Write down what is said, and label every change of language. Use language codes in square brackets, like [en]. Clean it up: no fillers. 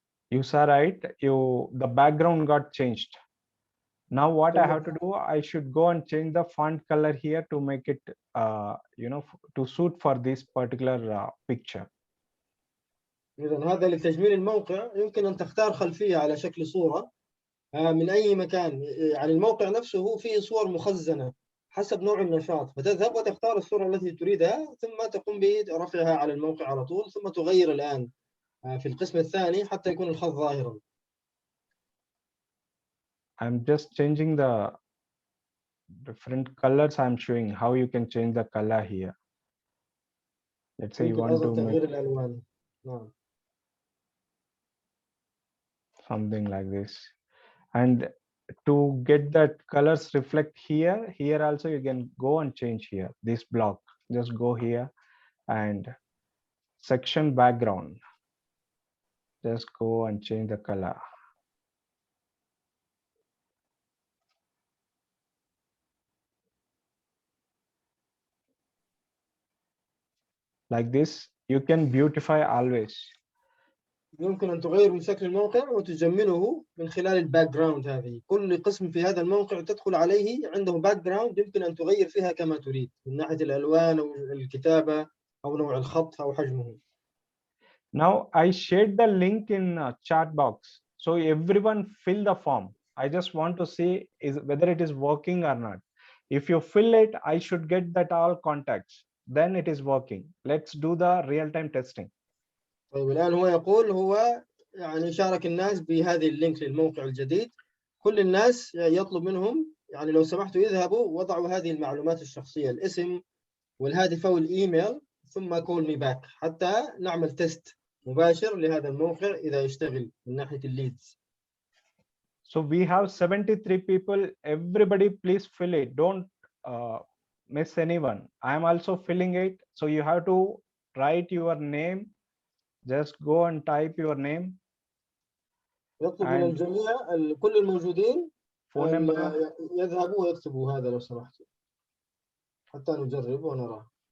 [en] You saw right, the background got changed. Now what I have to do, I should go and change the font color here to make it to suit for this particular picture. [ar] إذا هذا لتجميل الموقع يمكن أن تختار خلفية على شكل صورة من أي مكان. يعني الموقع نفسه هو فيه صور مخزنة حسب نوع النشاط، فتذهب وتختار الصورة التي تريدها ثم تقوم برفعها على الموقع على طول، ثم تغير الآن في القسم الثاني حتى يكون الخط ظاهرا. [en] I'm just changing the different colors. I'm showing how you can change the color here. Let's say you [ar] يمكن [en] want [ar] أيضا [en] to make [ar] تغيير الألوان. نعم. [en] something like this, and to get that colors reflect here also you can go and change here this block. Just go here and section background, just go and change the color like this. You can beautify always. [ar] يمكن أن تغير من شكل الموقع وتجمله من خلال الباك جراوند. هذه كل قسم في هذا الموقع تدخل عليه عنده باك جراوند يمكن أن تغير فيها كما تريد من ناحية الألوان أو الكتابة أو نوع الخط أو حجمه. [en] Now I shared the link in chat box, so everyone fill the form. I just want to see whether it is working or not. If you fill it, I should get that all contacts, then it is working. Let's do the real-time testing. [ar] طيب الآن هو يقول هو يعني شارك الناس بهذه اللينك للموقع الجديد. كل الناس يطلب منهم يعني لو سمحتوا يذهبوا وضعوا هذه المعلومات الشخصية، الاسم والهاتف أو الإيميل، ثم كول مي باك حتى نعمل تيست مباشر لهذا الموقع إذا يشتغل من ناحية الليدز. [en] So we have 73 people. Everybody please fill it. Don't miss anyone. I am also filling it. So you have to write your name. Just go and type your name. [ar] يطلب من الجميع كل الموجودين [en] phone number. [ar] يذهبوا ويكتبوا هذا لو سمحتوا حتى نجرب ونرى.